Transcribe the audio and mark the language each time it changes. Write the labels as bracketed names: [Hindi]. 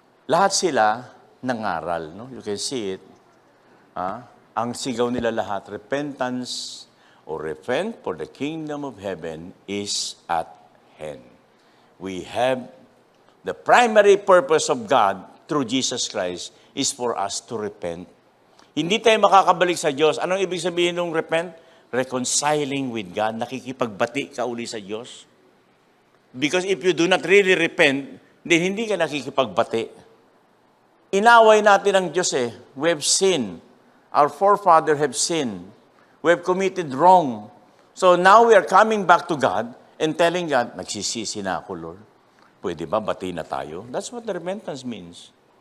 [Filipino] Lahat sila nangaral, no? [English] You can see it. [Filipino] Ang sigaw nila lahat, [English] repentance or repent, for the kingdom of heaven is at hand. We have the primary purpose of God through Jesus Christ is for us to repent. [Filipino] Hindi tayo makakabalik sa Diyos. Anong ibig sabihin ng repent? [English] Reconciling with God. [Filipino] Nakikipagbati ka uli sa Diyos. [English] Because if you do not really repent, then [Filipino] hindi ka nakikipagbati. Inaway natin ang Diyos eh. [English] We have sinned. Our forefathers have sinned. We have committed wrong. So now we are coming back to God and telling God, [Filipino] nagsisisi na ako, Lord. Pwede ba bati na tayo? [English] That's what the repentance means.